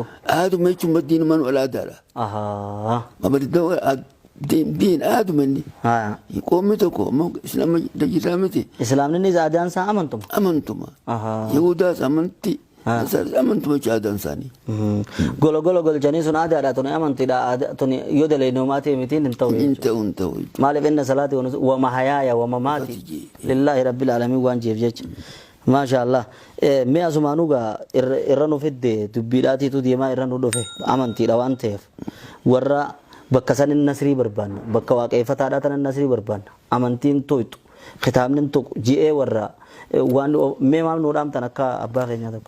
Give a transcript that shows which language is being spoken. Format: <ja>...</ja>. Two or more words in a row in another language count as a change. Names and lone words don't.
<om>aaduma jechuun diinumaan wal aadaadha. Diin aaduma inni qoomni tokko islaama dajitaa miti. Islaamni aadaan isaa amantuma. Amantuma. Yihudaas amantii. Amantuma jechuun aadaan isaanii. Golo golchanii sun aadaadha tuni amantiidha tuni yoo daleenumaa ta'e miti hin ta'u. Hin ta'u.</om> <ar>Maaliif إن صلاتي ومحياي ومماتي لله رب العالمين</ar> <om>waan jeef jecha. Maashaallah mee asumaanuu irra nu fidde dubbiidhaatiitu deemaa irra nu dhufe amantiidha waan ta'eef warra bakka sanin nasrii barbaanna bakka waaqeffataadhaa tanan nasrii barbaanna amantiin to'atu kitaabni tokko ji'ee warra waan mee maal nu dhaamtan akka abbaa keenyaa tokko.</om>